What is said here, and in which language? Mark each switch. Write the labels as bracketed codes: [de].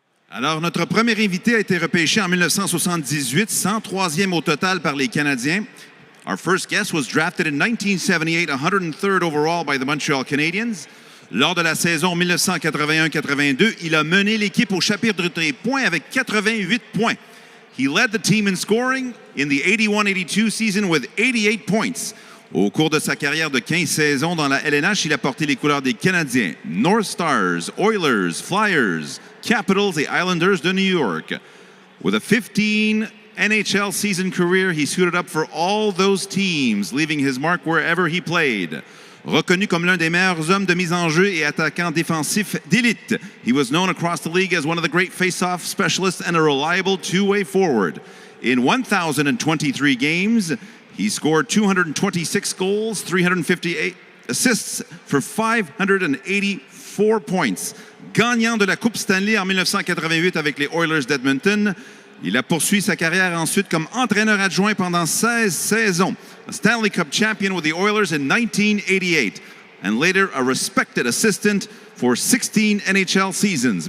[fr] Alors, notre premier invité a été repêché en 1978, 103e au total par les Canadiens. [en] Our first guest was drafted in 1978, 103rd overall by the Montreal Canadiens. [fr] Lors de la saison 1981-82, il a mené l'équipe au chapitre des points avec 88 points. [en] He led the team in scoring in the 81-82 season with 88 points. [fr] Au cours de sa carrière de 15 saisons dans la LNH, il a porté les couleurs des Canadiens, North Stars, Oilers, Flyers, Capitals et Islanders de New York. [en] With a 15 NHL season career, he suited up for all those teams, leaving his mark wherever he played. [fr] Reconnu comme l'un des meilleurs hommes de mise en jeu et attaquant défensif d'élite, [en] he was known across the league as one of the great face-off specialists and a reliable two-way forward. In 1,023 games, he scored 226 goals, 358 assists for 584 points. [fr] Gagnant de la Coupe Stanley en 1988 avec les Oilers d'Edmonton, il a poursuivi sa carrière ensuite comme entraîneur adjoint pendant 16 saisons. [en] A Stanley Cup champion with the Oilers in 1988 and later a respected assistant for 16 NHL seasons.